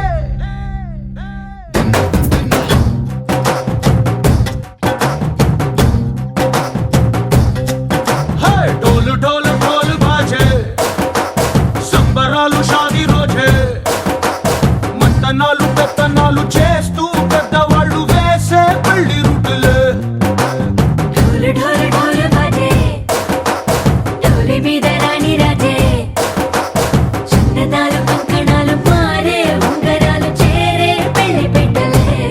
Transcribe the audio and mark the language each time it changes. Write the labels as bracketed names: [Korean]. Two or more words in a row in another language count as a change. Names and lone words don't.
[Hindi] हे ढोल ढोल ढोल बाजे [Telugu] సంబరాలు షాదీ రోజే మంతనాలు పెత్తనాలు చేస్తూ పెద్దవాళ్ళు వేసే పెళ్లి రుటులే [Hindi] ढोल ढोल ढोल बाजे ढोली [Telugu] మీద రాణి రాజే చందనాలు కంకణాలు మారే ఉంగరాలు చేరే పెళ్లి పెట్టలే